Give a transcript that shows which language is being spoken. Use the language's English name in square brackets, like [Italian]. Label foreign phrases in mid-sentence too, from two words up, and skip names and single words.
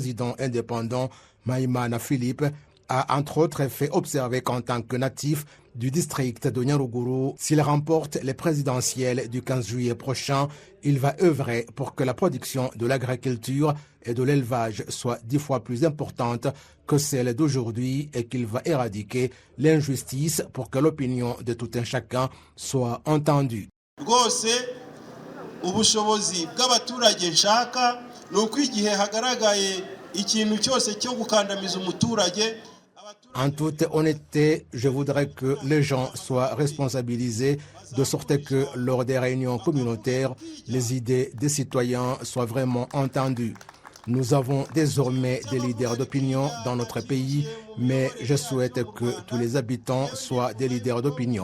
[French] candidat président indépendant Maïmana Philippe a entre autres fait observer qu'en tant que natif du district de Nyaruguru, s'il remporte les présidentielles du 15 juillet prochain, il va œuvrer pour que la production de l'agriculture et de l'élevage soit 10 fois plus importante que celle d'aujourd'hui et qu'il va éradiquer l'injustice pour que l'opinion de tout un chacun soit entendue. [Kinyarwanda] Ubushobozi bw'abaturage nshaka nuko igihe hagaragaye ikintu cyose cyo gukandamiza umuturage. [French] En toute honnêteté, je voudrais que les gens soient responsabilisés de sorte que lors des réunions communautaires, les idées des citoyens soient vraiment entendues. Nous avons désormais des leaders d'opinion dans notre pays, mais je souhaite que tous les habitants soient des leaders d'opinion.